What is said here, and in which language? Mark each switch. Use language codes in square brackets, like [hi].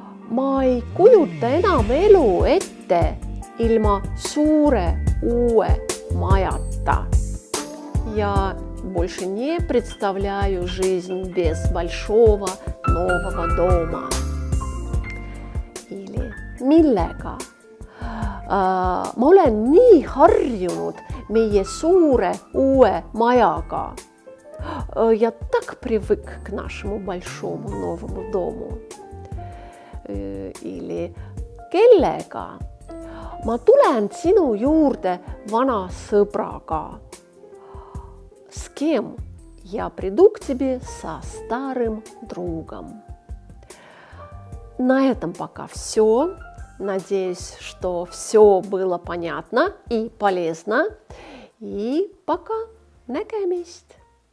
[et] Ma ei kujuta enam elu ette ilma suure uue majata. [ru] Я больше не представляю жизнь без большого нового дома. Или millega? [et] Ma olen nii harjunud meie suure uue majaga. [ru] Я так привык к нашему большому новому дому. Или kellega? [et] Ma tulen sinu juurde vana sõbraga. [ru] С кем? Я приду к тебе со старым другом. На этом пока все. Надеюсь, что все было понятно и полезно. И пока. [et] Nägemist!